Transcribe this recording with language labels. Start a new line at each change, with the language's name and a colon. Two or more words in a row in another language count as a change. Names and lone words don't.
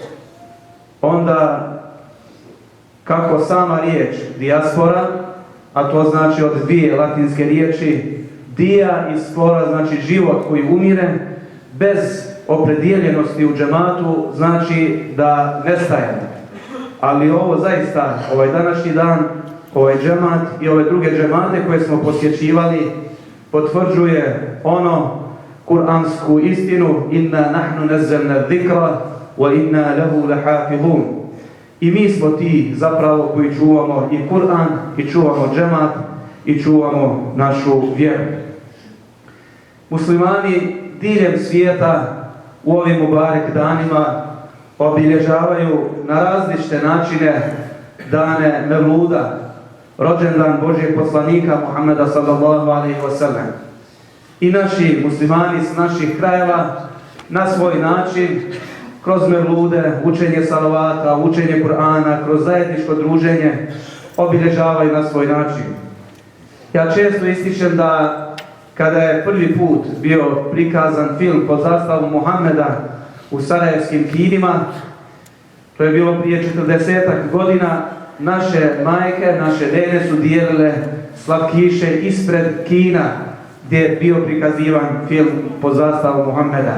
Bosnian: onda kako sama riječ dijaspora, a to znači od dvije latinske riječi, dia i spora, znači život koji umire, bez opredijeljenosti u džematu znači da nestajemo. Ali ovo zaista, ovaj današnji dan, ovaj džemat i ove druge džemate koje smo posjećivali potvrđuje ono kuransku istinu:
Arabic: إنا نحن نزلنا الذكر وإنا له لحافظون.
Bosnian: I mi smo ti zapravo koji čuvamo i Kur'an, i čuvamo džemat, i čuvamo našu vjeru. Muslimani diljem svijeta u ovim mubarek danima obilježavaju na različite načine dane Mevluda, rođendan Božijeg poslanika Muhammeda
Arabic: صلى الله عليه وسلم.
Bosnian: I naši muslimani s naših krajeva na svoj način, kroz Mevlude, učenje salavata, učenje Kur'ana, kroz zajedničko druženje, obilježavaju na svoj način. Ja često ističem da kada je prvi put bio prikazan film pod zastavom Muhammeda u sarajevskim kinima, to je bilo prije 40 godina, naše majke, naše nene su dijelile slatkiše ispred kina gdje je bio prikazivan film pod zastavom Muhammeda.